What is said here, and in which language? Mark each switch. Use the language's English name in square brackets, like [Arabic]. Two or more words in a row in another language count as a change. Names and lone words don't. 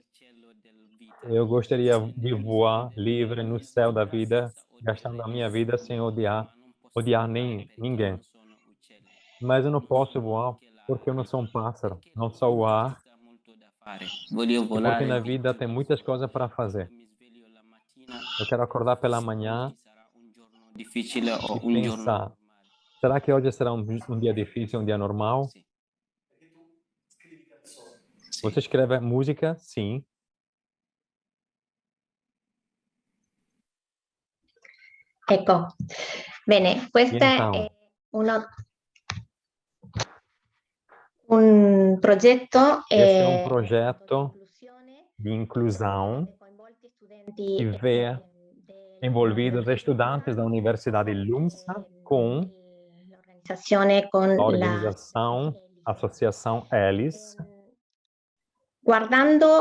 [Portuguese] Eu gostaria de voar livre no céu da vida, gastando a minha vida sem odiar ninguém. Mas eu não posso voar porque eu não sou um pássaro, não sou o ar. [Italian] voglio [Portuguese] E porque [Italian] volare. [Portuguese] na vida tem muitas coisas para fazer. Eu quero acordar pela manhã [Italian] Difficile o e un giorno. [Portuguese] pensar, será que hoje será um dia difícil, um dia normal? Você escreve música? Sim. [Italian] Ecco, bene, questo [Portuguese] Então, [Italian] è un progetto [Portuguese] esse é um projeto de inclusão que vê envolvidos estudantes da Universidade LUMSA com a organização Associação ELIS, [Italian] guardando